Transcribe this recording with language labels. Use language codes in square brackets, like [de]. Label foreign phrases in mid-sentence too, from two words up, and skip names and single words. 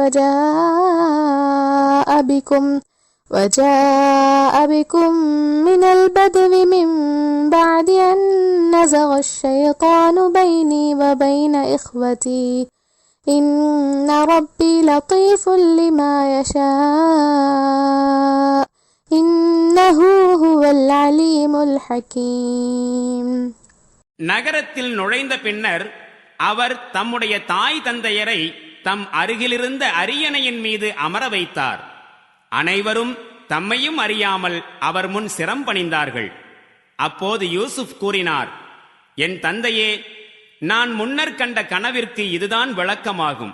[ar] وجاء بكم من البدو من بعد أن نزغ الشيطان بيني وبين إخوتي إن ربي لطيف لما يشاء إنه هو العليم الحكيم. [ta] நகரத்தில் நுழைந்த பின்னர் அவர் தம்முடைய தாய் தந்தையரை தம் அருகிலிருந்த அரியணையின் மீது அமர வைத்தார். அனைவரும் தம்மையும் அறியாமல் அவர் முன் சிரம் பணிந்தார்கள். அப்போது யூசுப் கூறினார், என் தந்தையே, நான் முன்னர் கண்ட கனவிற்கு இதுதான் விளக்கமாகும்.